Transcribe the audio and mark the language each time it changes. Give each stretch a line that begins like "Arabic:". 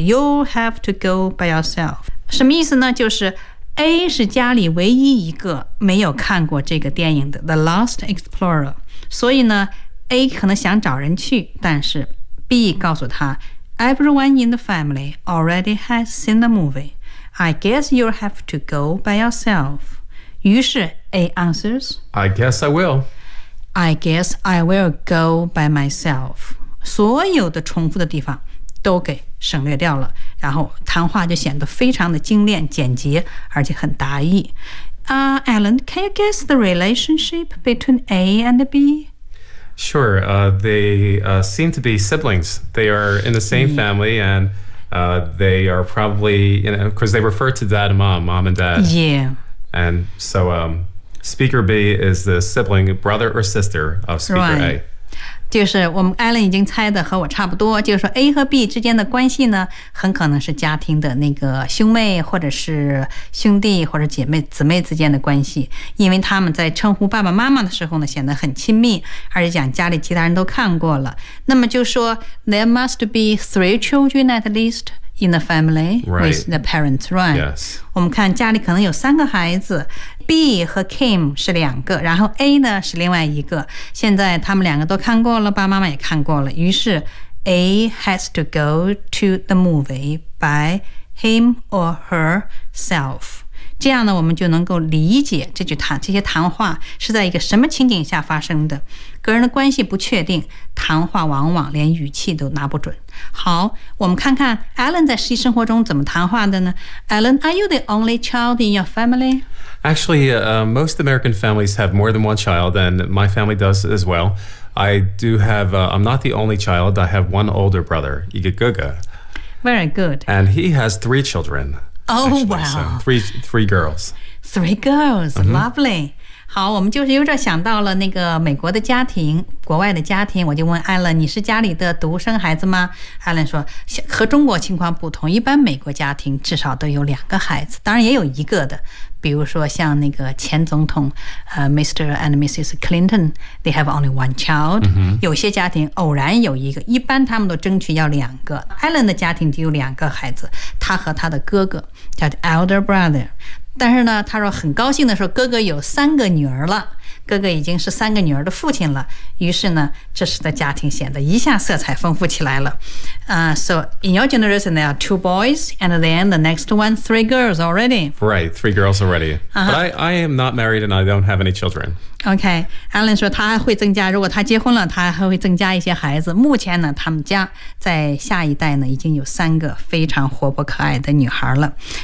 English: You have to go by yourself。
Chinese: 什么意思呢？就是 A 是家里唯一一个没有看过这个电影的 The Lost Explorer， 所以呢 ，A 可能想找人去，但是 B 告诉他 ，
English: Everyone in the family already has seen the movie。 I guess you have to go by yourself。
Chinese: 于是 A answers,
English: I guess I will. I guess I will go by myself.
Chinese: 所有的重复的地方都给省略掉了，然后谈话就显得非常的精炼简洁，而且很达意。
English: Alan, can you guess the relationship between A and B? Sure, they seem to be siblings. They are in the same family and they are probably, you know, because they refer to dad and mom and dad. Yeah. And so, speaker B is the sibling, brother or sister of speaker A.
Chinese: 就是我们 Alan 已经猜的和我差不多，就是说 A 和 B 之间的关系呢，很可能是家庭的那个兄妹或者是兄弟或者姐妹姊妹之间的关系，因为他们在称呼爸爸妈妈的时候呢，显得很亲密，而且讲家里其他人都看过了。那么就说
English: There must be three children at least in the family with the parents, right? Yes.
Chinese: 我们看家里可能有三个孩子。 B 和 Kim 是两个，然后 A 呢是另外一个，现在他们两个都看过了，爸爸妈妈也看过了，于是
English: A has to go to the movie by him or herself，
Chinese: 这样呢我们就能够理解这些谈话是在一个什么情景下发生的，个人的关系不确定，谈话往往连语气都拿不准。好，我们看看 Alan 在实际生活中怎么谈话的呢。
English: Alan, are you the only child in your family? Actually, most American families have more than one child, and my family does as well. I do have, I'm not the only child. I have one older brother, Igaguga. Very good. And he has three children. Oh, actually, wow. So three girls. Three girls,、mm-hmm. lovely.
Chinese: 好，我们就是有点想到了那个美国的家庭，国外的家庭，我就问艾伦，你是家里的独生孩子吗？艾伦说，和中国情况不同，一般美国家庭至少都有两个孩子，当然也有一个的，比如说像那个前总统Mr.
English: and Mrs. Clinton, they have only one child、 mm-hmm.
Chinese: 有些家庭偶然有一个，一般他们都争取要两个。艾伦的家庭就有两个孩子，他和他的哥哥叫 elder brother，但是呢他说很高兴的说哥哥有三个女儿了，哥哥已经是三个女儿的父亲了，于是呢这时的家庭显得一下色彩丰富起来了。
English: So in your generation there are two boys and then the next one three girls already. Right, three girls already.、 Uh-huh. But I am not married and I don't have any children.
Chinese: Okay, Alan 说他还会增加，如果他结婚了他还会增加一些孩子，目前呢他们家在下一代呢已经有三个非常活泼可爱的女孩了。